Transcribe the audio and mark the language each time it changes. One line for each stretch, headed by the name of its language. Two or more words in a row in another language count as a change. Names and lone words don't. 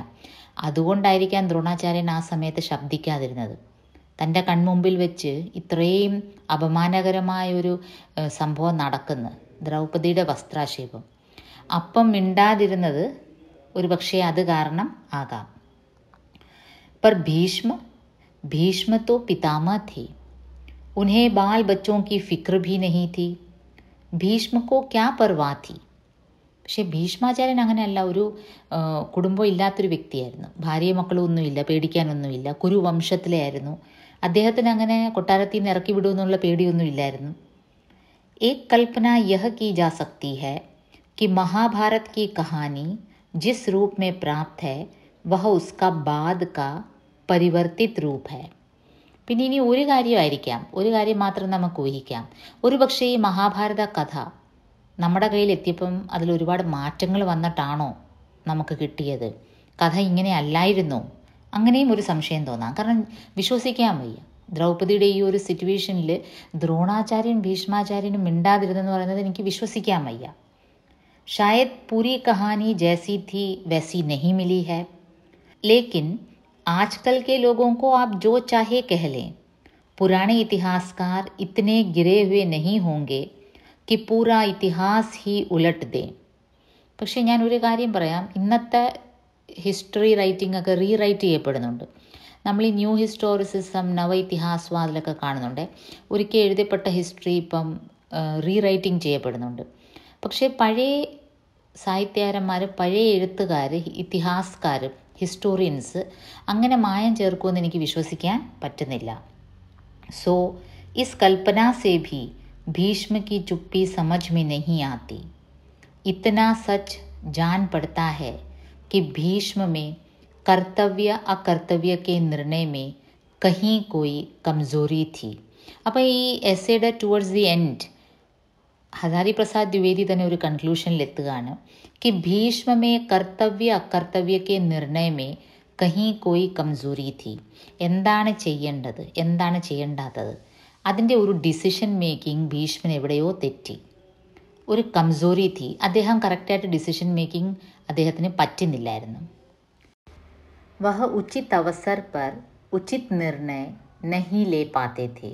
Malayalam: അതുകൊണ്ടായിരിക്കാം ദ്രോണാചാര്യൻ ആ സമയത്ത് ശബ്ദിക്കാതിരുന്നത്. തൻ്റെ കൺമുമ്പിൽ വെച്ച് ഇത്രയും അപമാനകരമായൊരു സംഭവം നടക്കുന്നു, ദ്രൗപദിയുടെ വസ്ത്രാക്ഷേപം. അപ്പം മിണ്ടാതിരുന്നത് ഒരുപക്ഷെ അത് കാരണം ആകാം.
Hindi: पर भीष्म तो पितामह थे, उन्हें बाल बच्चों की फिक्र भी नहीं थी. ഭീഷ്മ को क्या परवाह थी.
Malayalam: പക്ഷേ ഭീഷ്മാചാര്യൻ അങ്ങനെയല്ല, ഒരു കുടുംബം ഇല്ലാത്തൊരു വ്യക്തിയായിരുന്നു. ഭാര്യയും മക്കളും ഒന്നുമില്ല, പേടിക്കാനൊന്നുമില്ല. കുരുവംശത്തിലെ ആയിരുന്നു. അദ്ദേഹത്തിന് അങ്ങനെ കൊട്ടാരത്തിൽ നിന്ന് ഇറക്കി വിടുമെന്നുള്ള പേടിയൊന്നും ഇല്ലായിരുന്നു.
Hindi: एक कल्पना यह की जा सकती है कि महाभारत की कहानी जिस रूप में प्राप्त है वह उसका बाद का परिवर्तित रूप है.
Malayalam: പിന്നെ ഇനി ഒരു കാര്യമായിരിക്കാം, ഒരു കാര്യം മാത്രം നമുക്ക് ഊഹിക്കാം. ഒരു പക്ഷേ ഈ മഹാഭാരത കഥ നമ്മുടെ കയ്യിൽ എത്തിയപ്പം അതിൽ ഒരുപാട് മാറ്റങ്ങൾ വന്നിട്ടാണോ നമുക്ക് കിട്ടിയത്? കഥ ഇങ്ങനെ അല്ലായിരുന്നോ? അങ്ങനെയും ഒരു സംശയം തോന്നാം. കാരണം വിശ്വസിക്കാൻ വയ്യ. ദ്രൗപദിയുടെ ഈ ഒരു സിറ്റുവേഷനിൽ ദ്രോണാചാര്യൻ ഭീഷ്മാചാര്യനും മിണ്ടാതിരുന്നെന്ന് പറയുന്നത് എനിക്ക് വിശ്വസിക്കാൻ വയ്യ.
Hindi: शायद पूरी कहानी जैसी थी वैसी नहीं मिली है, लेकिन आजकल के लोगों को आप जो चाहे कह लें, पुराने इतिहासकार इतने गिरे हुए नहीं होंगे कि पूरा इतिहास ही उलट दें.
Malayalam: പക്ഷേ ഞാൻ ഒരു കാര്യം പറയാം, ഇന്നത്തെ
English: history writing
Malayalam: ഒക്കെ റീറൈറ്റ് ചെയ്യപ്പെടുന്നുണ്ട്. നമ്മൾ ഈ
English: new historicism,
Malayalam: നവ ഇതിഹാസവാദിലൊക്കെ കാണുന്നുണ്ട്. ഒരിക്കൽ എഴുതപ്പെട്ട ഹിസ്റ്ററി ഇപ്പം റീറൈറ്റിംഗ് ചെയ്യപ്പെടുന്നുണ്ട്. പക്ഷേ പഴയ സാഹിത്യകാരന്മാർ, പഴയ എഴുത്തുകാർ, ഇതിഹാസക്കാർ, ഹിസ്റ്റോറിയൻസ് അങ്ങനെ മായം ചേർക്കുമെന്ന് എനിക്ക് വിശ്വസിക്കാൻ പറ്റുന്നില്ല.
Hindi: സോ इस कल्पना से भी ഭീഷ്മ की चुप्पी समझ में नहीं आती. इतना सच जान पड़ता है कि भीष्म में कर्तव्य अकर्तव्य के निर्णय में कहीं कोई कमज़ोरी थी.
Malayalam: അപ്പോൾ ഈ എസ്സേയുടെ
English: towards the end
Malayalam: ഹസാരി പ്രസാദ് ദ്വിവേദി തന്നെ ഒരു കൺക്ലൂഷനിലെത്തുകയാണ്
Hindi: कि भीष्म में कर्तव्य अकर्तव्य के निर्णय में कहीं कोई कमज़ोरी थी.
Malayalam: എന്താണ് ചെയ്യേണ്ടത്, എന്താണ് ചെയ്യേണ്ടാത്തത്, അതിൻ്റെ ഒരു
English: decision making
Malayalam: ഭീഷ്മൻ എവിടെയോ തെറ്റി.
Hindi: ഒരു കംസോറി थी.
Malayalam: അദ്ദേഹം കറക്റ്റായിട്ട്
English: decision making
Malayalam: അദ്ദേഹത്തിന് പറ്റുന്നില്ലായിരുന്നു.
Hindi: वह उचित अवसर पर उचित निर्णय नहीं ले पाते थे.